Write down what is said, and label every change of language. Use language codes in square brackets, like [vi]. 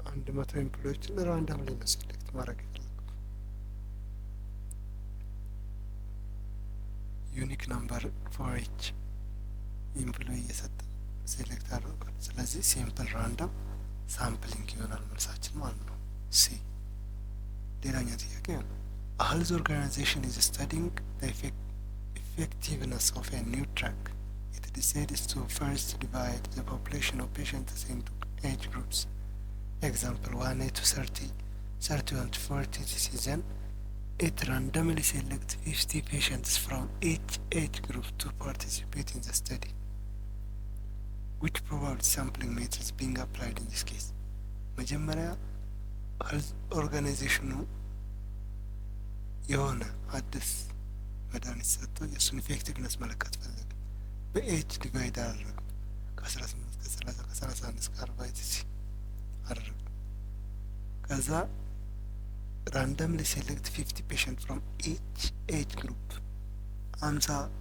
[en] 100 ኤምፕሎዮችን ራንደምሊ ነው ሴሌክት ማድረግ የፈለገው። ዩኒክ ነምበር ፎር ኢች ኤምፕሎይ እየሰጠ [am] ሴሌክት አድርጓል። ስለዚህ ሲምፕል ራንደም ሳምፕሊንግ ይሆናል መልሳችን ማለት ነው። ሲ። ሌላኛው ጥያቄ ነው [en] a health organization is studying the effectiveness of a new drug. It decides to first divide the population of patients into age groups. Example 1A to 30, 31 to 40 season. It randomly selects 50 patients from each age group to participate in the study. Which probability sampling method is being applied in this case? [am] መጀመሪያ ሄልዝ ኦርጋናይዜሽኑ የሆነ አዲስ መድኃኒት ሰጥቶ የእሱን ኢፌክቲቭነስ መለካት ፈለገ። በኤጅ ዲቫይድ አደረገ። ከ18 እስከ 30 ከ31 እስከ 40 አደረገ። ከዛ [en] randomly select 50 patients from each age group [am] 50